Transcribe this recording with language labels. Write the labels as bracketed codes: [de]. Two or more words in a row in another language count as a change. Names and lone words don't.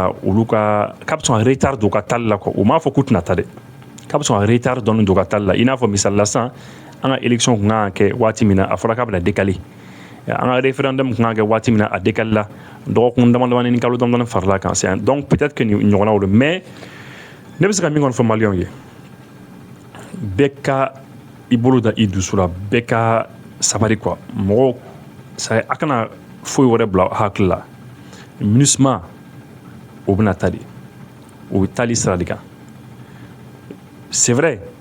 [bm] ka retard don u ka taali la quoi u m'a fɔ k'u tɛna taa dɛ k'a bɛ sɔn ka retard dɔɔni don u ka taali la i n'a fɔ misali la sisan an ka élection kun kan ka kɛ waati min na a fɔra k'a bɛna décaler an ka référendum kun kan ka kɛ waati min na a décaler la dɔgɔkun damadamani ni kalo damadamani farala kan [fr] c'est donc peut-être que [bm] nin ɲɔgɔnnaw don mais ne bɛ se ka min kɔni fɔ maliyɛnw ye bɛɛ ka i bolo da i dusu la bɛɛ ka sabari quoi mɔgɔw a kana foyi wɛrɛ bila hakili la MINUSMA o bɛna taa de o bɛ taali sira de kan [fr] c'est vrai